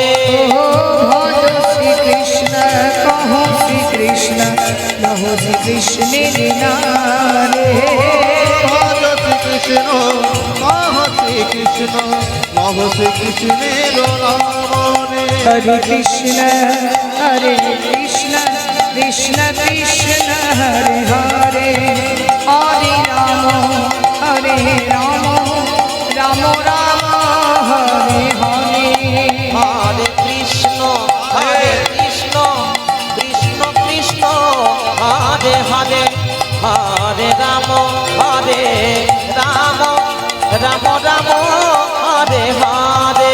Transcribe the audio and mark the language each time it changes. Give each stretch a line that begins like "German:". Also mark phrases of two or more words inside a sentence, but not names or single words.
Bangla: ও ভজ শ্রী কৃষ্ণ কহ শ্রী কৃষ্ণ কহ শ্রী কৃষ্ণের নাম রে। ভজ শ্রীকৃষ্ণ কহ শ্রীকৃষ্ণ লভ শ্রীকৃষ্ণের নাম রে।
Sanskrit: হরে কৃষ্ণ কৃষ্ণ কৃষ্ণ হরে হরে, হরে রাম রাম রাম হরে হরে। হরে কৃষ্ণ কৃষ্ণ কৃষ্ণ হরে হরে, হরে রাম রাম রাম হরে হরে।